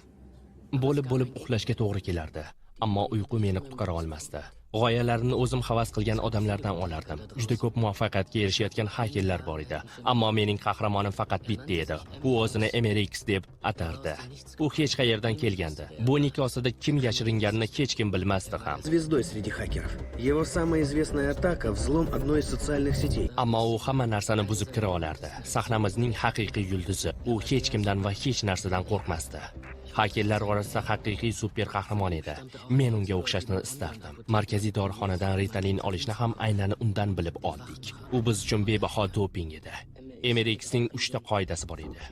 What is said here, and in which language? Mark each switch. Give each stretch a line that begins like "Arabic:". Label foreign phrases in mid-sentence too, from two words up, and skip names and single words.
Uzbek: Bo'lib uxlashga to'g'ri kelardi, ammo uyqu meni qutqara olmasdi. G'oyalarini o'zim havas qilgan odamlardan olardim. Juda ko'p muvaffaqiyatga erishayotgan hakerlar bor edi, ammo mening qahramonim faqat bitta edi. U o'zini MRX deb atardi. U hech qayerdan kelgandi. Bu nik ostida kim yashiringanini hech kim bilmasdi ham.
Russian: Звездой среди хакеров. Его самая известная атака – взлом одной из социальных сетей.
Uzbek: Ammo u hamma narsani buzib kira olardi. Sahnamizning haqiqiy yulduzi. U hech kimdan va hech narsadan qo'rqmasdi. Hakerlar orasida haqiqiy super qahramon edi. Men unga o'xshashni istardim. Markaziy dorixonadan Ritalin olishni ham aynan undan bilib oldik. U biz uchun bebaho doping edi. MRXning 3 ta qoidasi bor edi.